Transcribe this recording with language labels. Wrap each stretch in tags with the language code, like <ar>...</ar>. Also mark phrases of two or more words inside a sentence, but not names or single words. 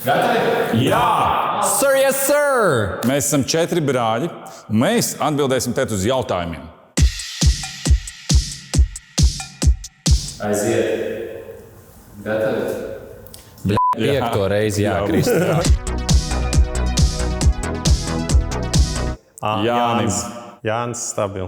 <lv>Gatavi? Jā!</lv> <en>Sir, yes, sir!</en> <lv>Mēs esam 4 brāļi, un mēs atbildēsim tēt uz jautājumiem. Aiziet. Gatavi? Piekto reizi jākrist. Jānis stabil.</lv>